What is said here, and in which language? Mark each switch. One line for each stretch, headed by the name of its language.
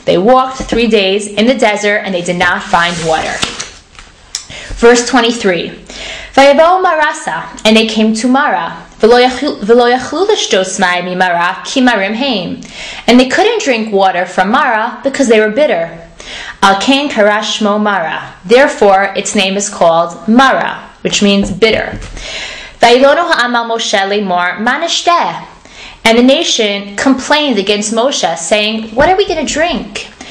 English: They walked 3 days in the desert, and they did not find water. Verse 23.
Hebrew: ויבואו מרסה,
English: and they came to Mara.
Hebrew: ולא יכלו לשתות מים ממרה כי מרים הם.
English: And they couldn't drink water from Mara because they were bitter.
Hebrew: Al kain kara shmo Mara.
English: Therefore, its name is called Mara, which means bitter.
Hebrew: Vayilonu ha'am al Moshe lemor ma nishteh.
English: And the nation complained against Moshe, saying, what are we going to drink?